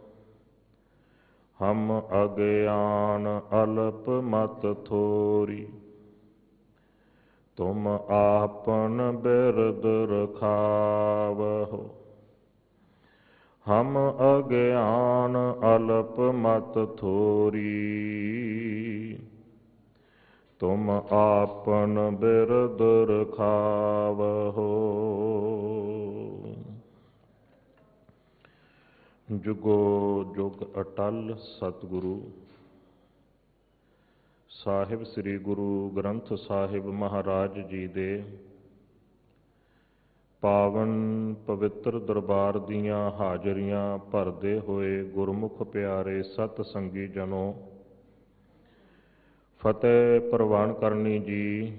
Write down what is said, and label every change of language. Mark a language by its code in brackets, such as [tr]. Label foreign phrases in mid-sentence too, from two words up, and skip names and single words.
[hi] हम अज्ञान अल्प मत थोरी तुम आपन बिरद रखावहो। हम अज्ञान अल्प मत थोरी तुम आपन बिरद रखावहो। [pa] ਜੁਗੋ ਜੁਗ ਅਟਲ ਸਤਿਗੁਰੂ ਸਾਹਿਬ ਸ੍ਰੀ ਗੁਰੂ ਗ੍ਰੰਥ ਸਾਹਿਬ ਮਹਾਰਾਜ ਜੀ ਦੇ ਪਾਵਨ ਪਵਿੱਤਰ ਦਰਬਾਰ ਦੀਆਂ ਹਾਜ਼ਰੀਆਂ ਭਰਦੇ ਹੋਏ ਗੁਰਮੁਖ ਪਿਆਰੇ ਸਤ ਸੰਗੀ ਜਨੋ, ਫਤਿਹ ਪ੍ਰਵਾਨ ਕਰਨੀ ਜੀ।